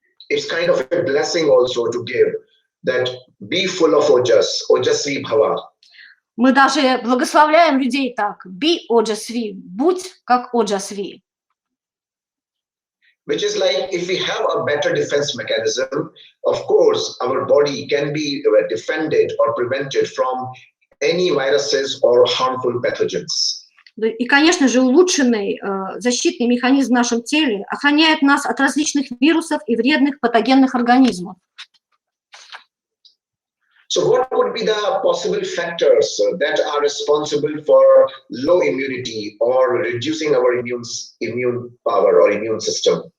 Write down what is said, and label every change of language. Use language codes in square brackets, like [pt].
[en] It's kind of a blessing also to give that be full of ojas, [sa] ojasvi bhava. [ru] Мы даже благословляем людей так: [en] be ojasvi, [ru] будь как ojasvi. [en] Which is like, if we have a better defense mechanism, of course, our body can be defended or prevented from any viruses or harmful pathogens. [ru] И, конечно же, улучшенный защитный механизм в нашем теле охраняет нас от различных вирусов и вредных патогенных организмов. [en] So what could be the possible factors that are responsible for low immunity or reducing our immune power or immune system?